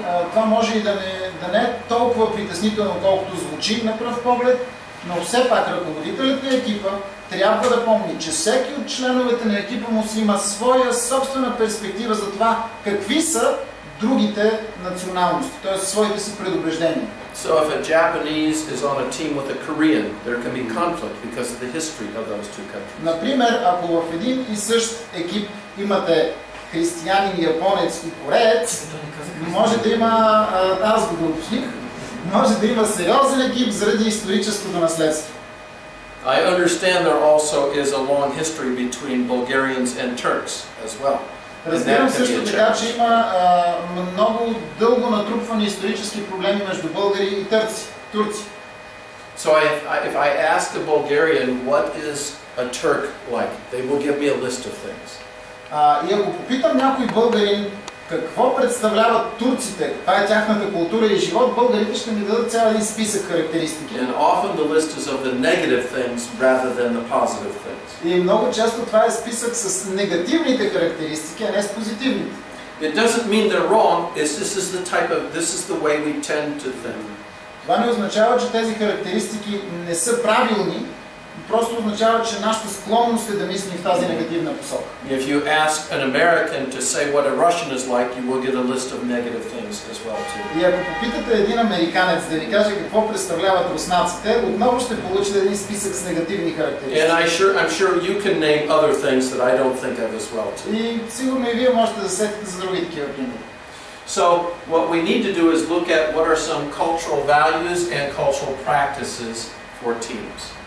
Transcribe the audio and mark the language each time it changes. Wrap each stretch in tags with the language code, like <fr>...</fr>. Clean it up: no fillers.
<bg>Това може и да не е толкова притеснително, колкото звучи на пръв поглед, но все пак ръководителят на екипа трябва да помни, че всеки от членовете на екипа му си има своя собствена перспектива за това какви са другите националности, т.е. своите си предубеждения.</bg> <en>So if a Japanese is on a team with a Korean, there can be conflict because of the history of those two countries.</en> <bg>Например, ако в един и същ екип имате християнин, японец и кореец, може да има, аз го уточних, може да има сериозен екип заради историческото наследство.</bg> <en>I understand there also is a long history between Bulgarians and Turks as well.</en> <bg>Разбирам също така, че има много дълго натрупвани исторически проблеми между българи и турци.</bg> <en>So if I ask a Bulgarian what is a Turk like, they will give me a list of things.</en> <bg>И ако попитам някой българин какво представляват турците, каква е тяхната култура и живот, българите ще ми дадат цял един списък характеристики.</bg> <en>And often the list is of the negative things rather than the positive things.</en> <bg>И много често това е списък с негативните характеристики, а не с позитивните.</bg> <en>It doesn't mean they're wrong, this is the way we tend to think.</en> <bg>Това не означава, че тези характеристики не са правилни, просто означава, че нашата склонност е да мислим в тази негативна посока.</bg> <en>If you ask an American to say what a Russian is like, you will get a list of negative things as well too.</en> <bg>И ако попитате един американец да ви каже какво представляват руснаците, отново ще получите един списък с негативни характеристики.</bg> <en>And I'm sure you can name other things that I don't think of as well too.</en> <bg>И сигурно и вие можете да сетите за други такива примери.</bg> <en>So what we need to do is look at what are some cultural values and cultural practices for teams.</en>